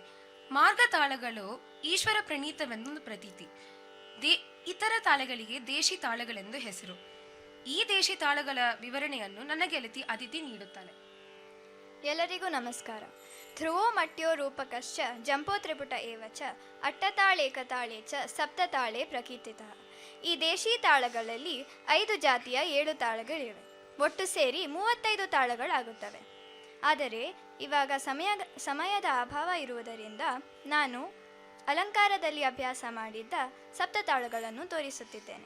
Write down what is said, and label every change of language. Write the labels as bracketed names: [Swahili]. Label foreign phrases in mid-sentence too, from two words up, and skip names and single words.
[Kannada] ಮಾರ್ಗ ತಾಳಗಳು ಈಶ್ವರ ಪ್ರಣೀತವೆಂದು ಪ್ರತೀತಿ. ಇತರ ತಾಳಗಳಿಗೆ ದೇಶಿ ತಾಳಗಳೆಂದು ಹೆಸರು. ಈ ದೇಶಿ ತಾಳಗಳ ವಿವರಣೆಯನ್ನು ನನ್ನ ಗೆಳತಿ ಅದಿತಿ ನೀಡುತ್ತಾಳೆ. ಎಲ್ಲರಿಗೂ ನಮಸ್ಕಾರ. [Sanskrit] ಧ್ರುವೋ ಮಟ್ಯೋ ರೂಪಕಶ್ಚ ಜಂಪೋ ತ್ರಿಪುಟ ಏವ ಚ ಅಟ್ಟತಾಳೇಕತಾಳೇ ಚ ಸಪ್ತತಾಳೇ ಪ್ರಕೀರ್ತಿತಃ. [Kannada] ಈ ದೇಶಿ ತಾಳಗಳಲ್ಲಿ 5 ಜಾತಿಯ 7 ತಾಳಗಳಿವೆ. ಒಟ್ಟು ಸೇರಿ 35 ತಾಳಗಳಾಗುತ್ತವೆ. ಆದರೆ ಇವಾಗ ಸಮಯದ ಅಭಾವ ಇರುವುದರಿಂದ ನಾನು ಅಲಂಕಾರದಲ್ಲಿ ಅಭ್ಯಾಸ ಮಾಡಿದ್ದ ಸಪ್ತತಾಳಗಳನ್ನು ತೋರಿಸುತ್ತಿದ್ದೇನೆ.